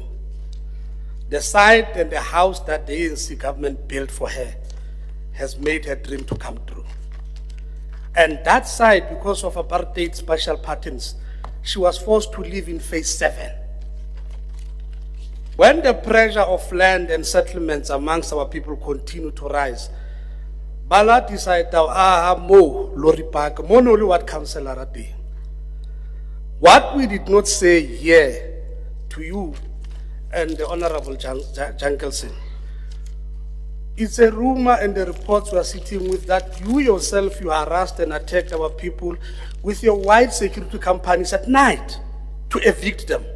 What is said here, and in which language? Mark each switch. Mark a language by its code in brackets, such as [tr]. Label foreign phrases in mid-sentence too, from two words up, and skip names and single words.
[en] The site and the house that the ANC government built for her has made her dream to come true. And that site, because of apartheid special patterns, she was forced to live in phase 7. When the pressure of land and settlements amongst our people continued to rise, Bala decided, mo lori park, mo no what councillor ate. What we did not say here to you and the Honorable Jankelson, it's a rumor and the reports we are sitting with that you yourself, you harassed and attacked our people with your white security companies at night to evict them.